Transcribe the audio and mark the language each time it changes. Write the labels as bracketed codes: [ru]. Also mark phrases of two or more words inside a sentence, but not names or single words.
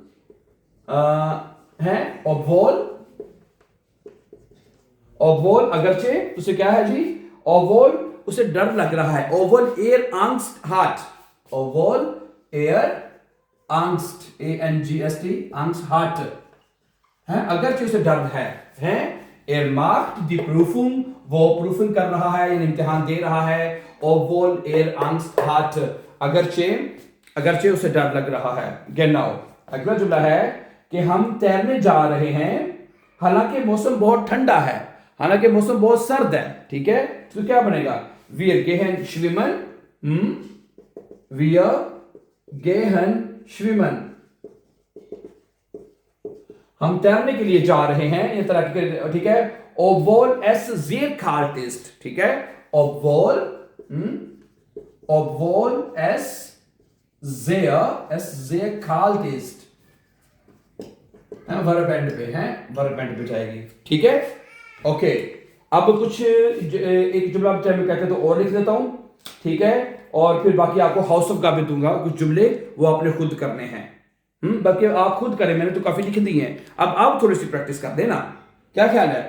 [hi] है, obwohl अगरचे उसे क्या है जी, obwohl उसे डर लग रहा है, [de] obwohl er Angst hat, obwohl er Angst, ANGST, Angst hat [hi] है, अगरचे उसे डर है, [de] er macht die Prüfung, [hi] वो प्रूफिंग कर रहा है, इम्तिहान दे रहा है, obwohl er Angst hat, अगरचे उसे डर लग रहा है, genau। अगला जुमला है कि हम तैरने जा रहे हैं हालांकि मौसम बहुत ठंडा है, हालांकि मौसम बहुत सर्द है, ठीक है, तो क्या बनेगा? [de] Wir gehen schwimmen, wir gehen schwimmen, [hi] हम तैरने के लिए जा रहे हैं, ये तरह के, ठीक है। [de] obwohl es sehr kalt ist, [hi] ठीक है, [de] obwohl es sehr kalt ist, [en] verb end [hi] पे है, [en] verb end [hi] पे जाएगी, ठीक है। ओके, अब कुछ एक जुमला मैं कहते हैं तो और लिख देता हूं, ठीक है, और फिर बाकी आपको हाउस ऑफ का भी दूंगा, कुछ जुमले वो आपने खुद करने हैं, बल्कि आप खुद करें, मैंने तो काफी लिख दी हैं, अब आप थोड़ी सी प्रैक्टिस कर देना, क्या ख्याल है?